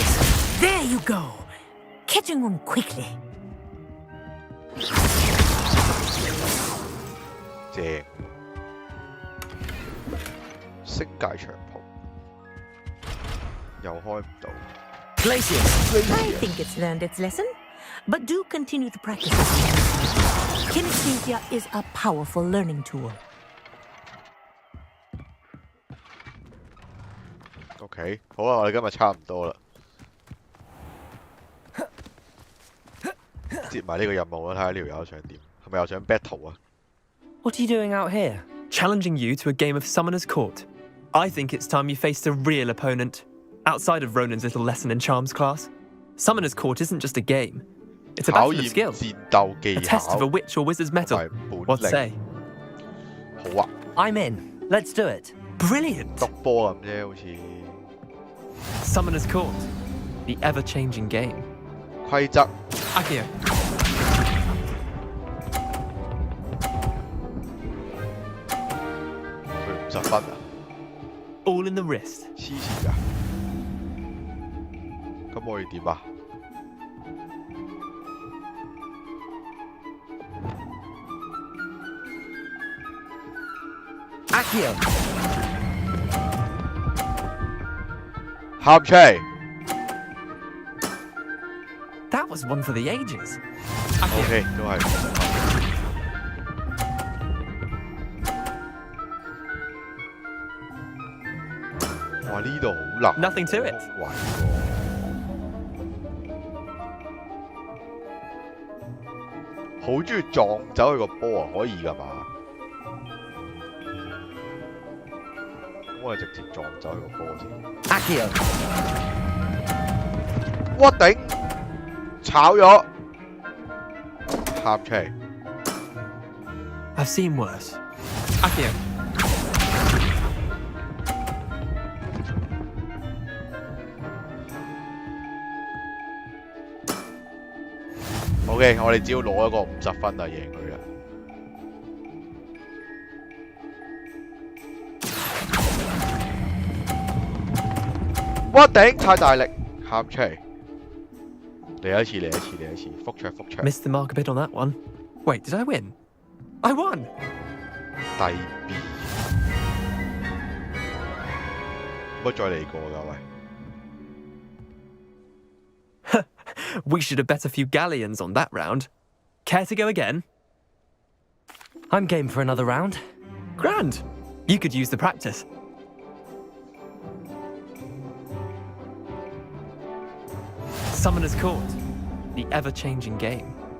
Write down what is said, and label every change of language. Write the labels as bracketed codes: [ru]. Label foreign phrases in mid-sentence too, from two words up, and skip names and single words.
[en] There you go. Catching on quickly. [yue] 正。星界長袍又開唔到。 [en] I think it's learned its lesson, but do continue to practice. Kinesthesia is a powerful learning tool. [yue] OK， 好啦，我哋今日差唔多啦，接埋呢個任務啦，睇下呢條友想點，係咪又想 battle 啊 [en] ？What are you doing out here? Challenging you to a game of Summoner's Court. I think it's time you faced a real opponent, outside of Ronan's little lesson in Charms class. Summoner's Court isn't just a game. It's a battle of skill. A test of a witch or wizard's mettle. What say? [yue] 好啊 [en] I'm in. Let's do it. Brilliant. [yue] 篤波咁啫，好似。 [en] Summoner's Court, the ever-changing game. [yue] 規則。 [en] Accio. [yue] 佢50分啊 [en] All in the wrist. [yue] 黐線㗎。咁我要點啊？ [en] Accio. [yue] 喊出嚟 [en] That was one for the ages. [yue] OK， 都係。哇！呢度好難。 [en] Nothing to it. [yue] 好中意撞走佢個波啊！可以㗎嘛？咁我哋直接撞走佢個波先。 Accio。我頂！炒咗，喊出嚟。 [en] I've seen worse. Accio. [yue] OK， 我哋只要攞一個50分就贏佢啦。我頂！太大力，喊出嚟。嚟一次，復卓。 [en] Missed the mark a bit on that one. Wait, did I win? I won! [yue] 低 B。唔好再嚟過㗎喂。 [en] We should have bet a few galleons on that round. Care to go again? I'm game for another round. Grand. You could use the practice. Summoner's Court, the ever-changing game.